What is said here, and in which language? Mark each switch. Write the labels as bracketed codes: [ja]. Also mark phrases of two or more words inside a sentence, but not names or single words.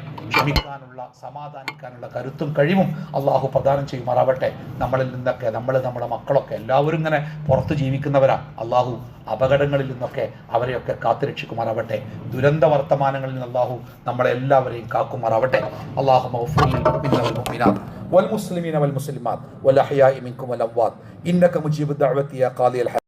[ml] ക്ഷമിക്കാനുള്ള, സമാധാനിക്കാനുള്ള കരുത്തും കഴിവും അള്ളാഹു പ്രദാനം ചെയ്യുമാറാവട്ടെ. നമ്മളിൽ നിന്നൊക്കെ നമ്മുടെ മക്കളൊക്കെ എല്ലാവരും ഇങ്ങനെ പുറത്ത് ജീവിക്കുന്നവരാ. അള്ളാഹു അപകടങ്ങളിൽ നിന്നൊക്കെ അവരെയൊക്കെ കാത്തുരക്ഷിക്കുമാറാവട്ടെ. ദുരന്ത വർത്തമാനങ്ങളിൽ നിന്ന് അള്ളാഹു നമ്മളെല്ലാവരെയും കാക്കുമാറാവട്ടെ. [ar] അള്ളാഹു والمسلمين والمسلمات والأحياء منكم والأموات إنك مجيب الدعوة يا قاضي الحاجات